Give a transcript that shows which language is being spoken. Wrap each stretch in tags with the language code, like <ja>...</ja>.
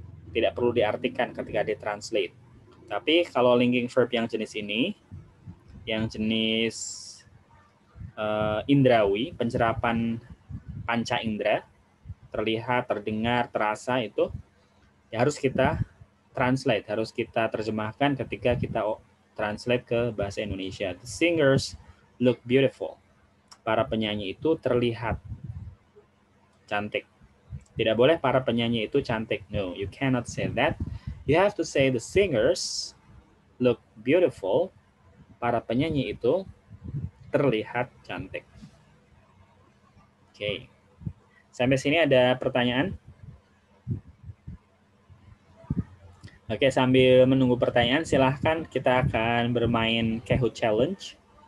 <id>Tidak perlu diartikan ketika ditranslate. Tapi kalau linking verb yang jenis ini, yang jenis indrawi, pencerapan panca indera, terlihat, terdengar, terasa, itu ya harus kita translate, harus kita terjemahkan ketika kita translate ke bahasa Indonesia.</id> <en>The singers look beautiful.</en> <id>para penyanyi itu terlihat cantik. Tidak boleh para penyanyi itu cantik.</id> <en>No, you cannot say that. You have to say the singers look beautiful.</en> <id>Para penyanyi itu terlihat cantik. Oke. Sampai sini ada pertanyaan? Oke, sambil menunggu pertanyaan, silahkan kita akan bermain Kahoot Challenge.</id>